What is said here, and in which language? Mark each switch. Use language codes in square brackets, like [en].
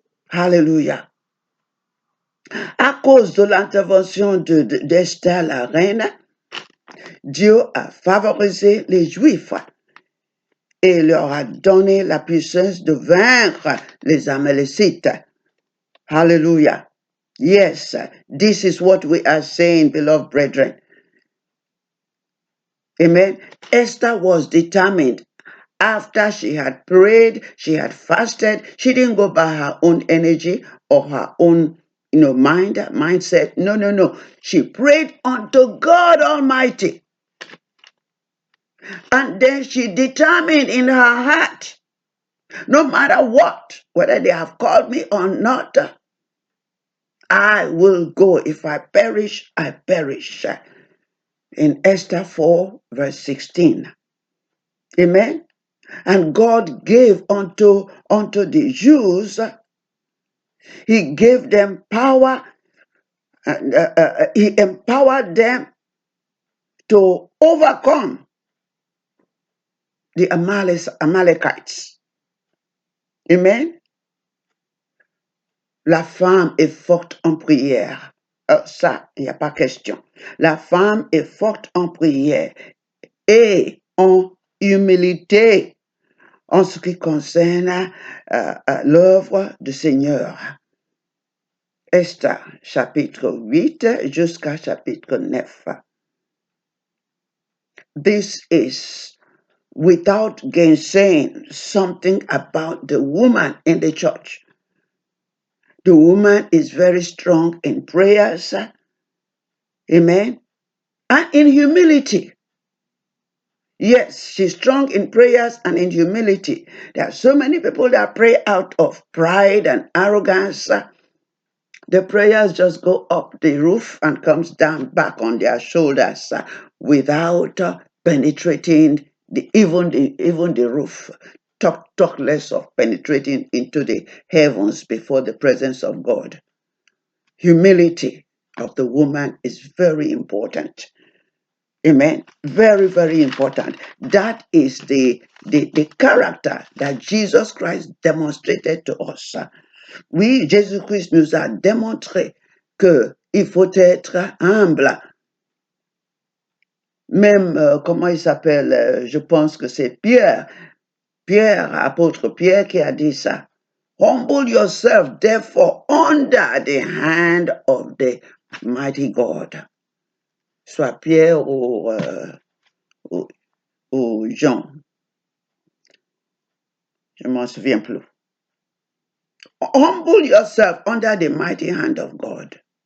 [fr] Alléluia. À cause de l'intervention d'Esther, la reine, Dieu a favorisé les Juifs et leur a donné la puissance de vaincre les Amalécites. [en] Hallelujah. Yes, this is what we are saying, beloved brethren. Amen. Esther was determined. After she had prayed, she had fasted, she didn't go by her own energy or her own mindset. No. She prayed unto God Almighty. And then she determined in her heart, no matter what, whether they have called me or not, I will go. If I perish, I perish. In Esther 4, verse 16. Amen. And God gave unto the Jews, he gave them power, he empowered them to overcome the Amalekites. Amen. [fr] La femme est forte en prière. Ça, il n'y a pas question. La femme est forte en prière et en humilité en ce qui concerne l'œuvre du Seigneur. Esther, chapitre 8 jusqu'à chapitre 9. [en] This is, without gainsaying, something about the woman in the church. The woman is very strong in prayers, amen, and in humility. Yes, she's strong in prayers and in humility. There are so many people that pray out of pride and arrogance. The prayers just go up the roof and comes down back on their shoulders without penetrating even the roof. Talk less of penetrating into the heavens before the presence of God. Humility of the woman is very important. Amen. Very, very important. That is the character that Jesus Christ demonstrated to us. [fr] Oui, Jésus-Christ nous a démontré qu'il faut être humble. Même, comment il s'appelle, je pense que c'est Pierre, apôtre Pierre, qui a dit ça. [en] Humble yourself, therefore, under the hand of the mighty God. [fr] Soit Pierre ou Jean. Je ne m'en souviens plus. [en] Humble yourself under the mighty hand of God.